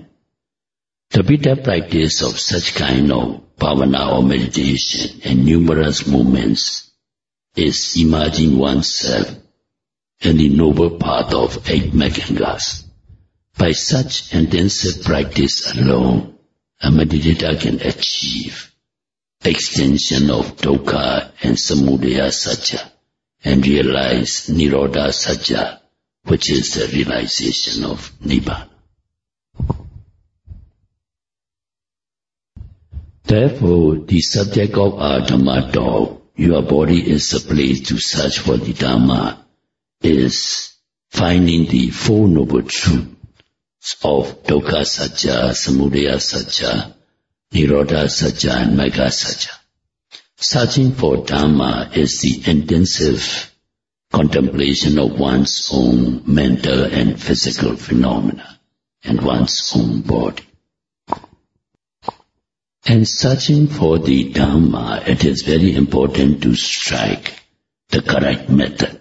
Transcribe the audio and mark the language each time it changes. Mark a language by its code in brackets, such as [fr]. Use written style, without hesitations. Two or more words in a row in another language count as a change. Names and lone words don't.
[en] The Buddha practice of such kind of bhavana or meditation in numerous moments is imagine oneself in the noble path of 8 Magangas. By such intensive practice alone, a meditator can achieve extension of dukkha and [pi] samudaya satya [en] and realize [pi] nirodha satya, [en] which is the realization of nibbana. Therefore, the subject of our Dhamma talk, your body is the place to search for the Dhamma, is finding the 4 noble truths of [pi] dukkha satya, samudaya satya, nirodha satya, [en] and [pi] magga satya. [en] Searching for Dhamma is the intensive contemplation of one's own mental and physical phenomena and one's own body. And searching for the Dhamma, it is very important to strike the correct method.